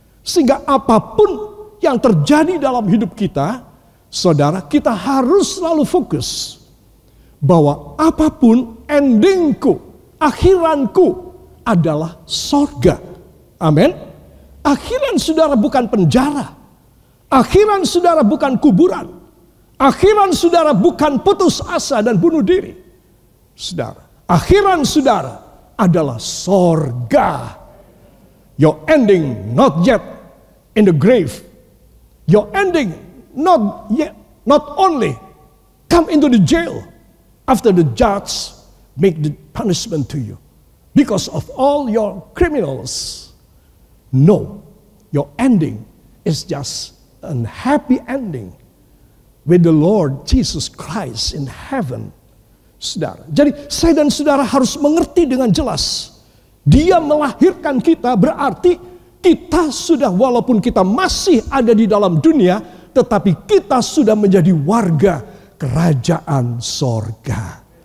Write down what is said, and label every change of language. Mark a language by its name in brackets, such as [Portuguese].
[Indonesian] Sehingga apapun yang terjadi dalam hidup kita, saudara, kita harus selalu fokus bahwa apapun endingku, akhiranku adalah sorga. Amin. Akhiran saudara bukan penjara. Akhiran saudara bukan kuburan. Akhiran saudara bukan putus asa dan bunuh diri. Saudara, akhiran saudara adalah sorga. [English] Your ending not yet in the grave. Your ending not only come into the jail after the judge make the punishment to you because of all your criminals. No, your ending is just a happy ending with the Lord Jesus Christ in heaven. [Indonesian] Saudara, jadi saya dan saudara harus mengerti dengan jelas. Dia melahirkan kita berarti kita sudah, walaupun kita masih ada di dalam dunia, tetapi kita sudah menjadi warga kerajaan sorga.